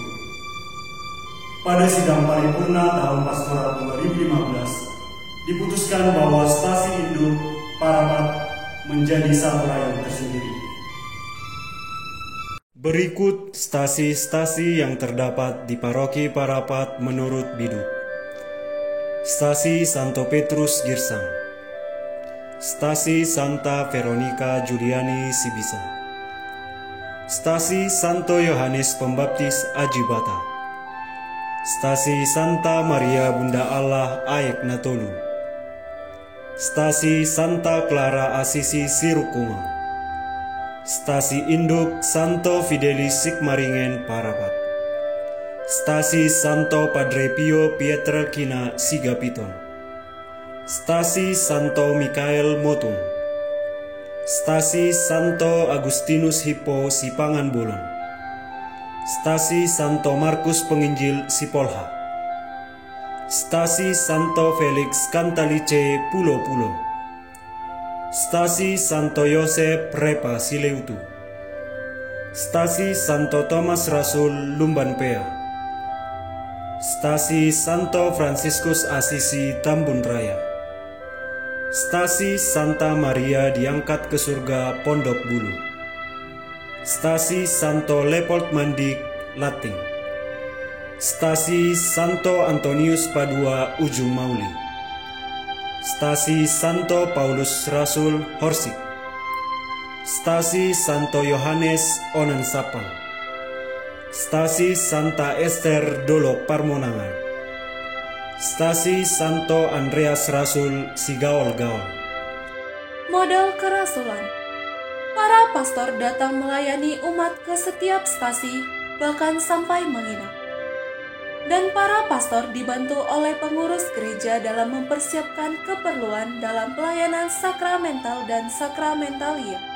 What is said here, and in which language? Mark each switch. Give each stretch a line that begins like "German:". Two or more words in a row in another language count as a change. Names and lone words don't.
Indonesian: Pada sidang paripurna tahun pastoral 2015, diputuskan bahwa stasi induk Parapat menjadi satu rayaan tersendiri. Berikut stasi-stasi yang terdapat di Paroki Parapat menurut Biduk. Stasi Santo Petrus Girsang, Stasi Santa Veronica Juliani Sibisa, Stasi Santo Yohanes Pembaptis Ajibata, Stasi Santa Maria Bunda Allah Aek Natolu, Stasi Santa Clara Asisi Sirukuma, Stasi Induk Santo Fidelis Sigmaringen Parapat, Stasi Santo Padre Pio Pietrelcina Sigapiton, Stasi Santo Mikael Motung, Stasi Santo Agustinus Hippo Sipangan Bolon, Stasi Santo Markus Penginjil Sipolha, Stasi Santo Felix Cantalice Pulo-Pulo, Stasi Santo Yosep Repa Sileutu, Stasi Santo Thomas Rasul Lumbanpea, Stasi Santo Franciscus Assisi Tambun Raya, Stasi Santa Maria diangkat ke surga Pondok Bulu, Stasi Santo Leopold Mandik Lating, Stasi Santo Antonius Padua Ujung Mauli, Stasi Santo Paulus Rasul Horsik, Stasi Santo Yohanes Onansapang, Stasi Santa Esther Dolok Parmonangan, Stasi Santo Andreas Rasul Sigaol-Gaol. Model kerasulan. Para pastor datang melayani umat ke setiap stasi, bahkan sampai menginap. Dan para pastor dibantu oleh pengurus gereja dalam mempersiapkan keperluan dalam pelayanan sakramental dan sakramentalia.